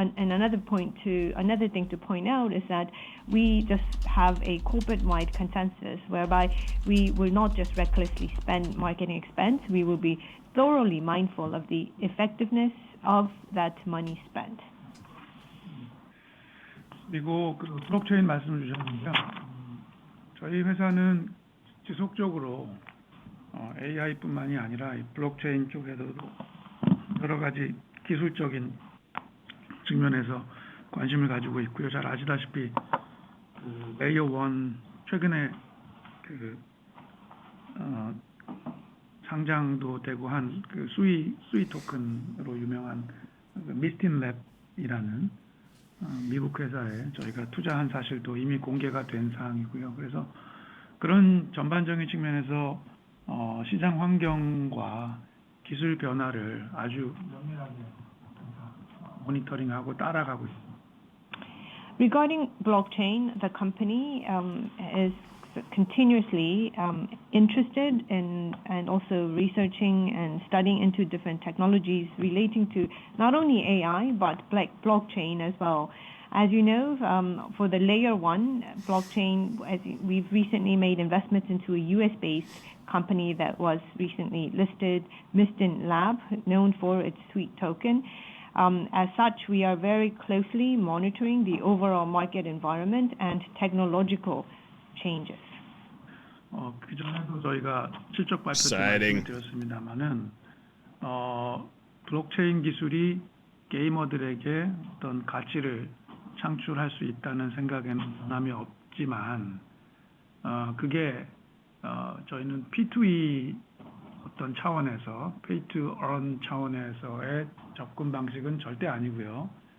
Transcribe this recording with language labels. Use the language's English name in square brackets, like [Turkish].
[English] Another thing to point out is that we just have a corporate-wide consensus whereby we will not just recklessly spend marketing expense, we will be thoroughly mindful of the effectiveness of that money spent. [Korean] 그리고 그 블록체인 말씀을 주셨는데요. 저희 회사는 지속적으로 AI뿐만이 아니라 이 블록체인 쪽에서도 여러 가지 기술적인 측면에서 관심을 가지고 있고요. 잘 아시다시피 그 레이어 1 최근에 그 상장도 되고 한 그 수이 토큰으로 유명한 그 미스틴 랩이라는 미국 회사에 저희가 투자한 사실도 이미 공개가 된 사항이고요. 그래서 그런 전반적인 측면에서 시장 환경과 기술 변화를 아주 면밀하게 모니터링하고 따라가고 있습니다. [English] Regarding blockchain, the company is continuously interested in and also researching and studying into different technologies relating to not only AI but blockchain as well. As you know, for the layer 1 blockchain, we've recently made investments into a US-based company that was recently listed, Mistin Lab, known for its sweet token. As such, we are very closely monitoring the overall market environment and technological changes. [Korean] 그 전에도 저희가 실적 발표 때 말씀을 드렸습니다만은 블록체인 기술이 게이머들에게 어떤 가치를 창출할 수 있다는 생각에는 변함이 없지만 그게 저희는 P2E 어떤 차원에서 Pay to Earn 차원에서의 접근 방식은 절대 아니고요.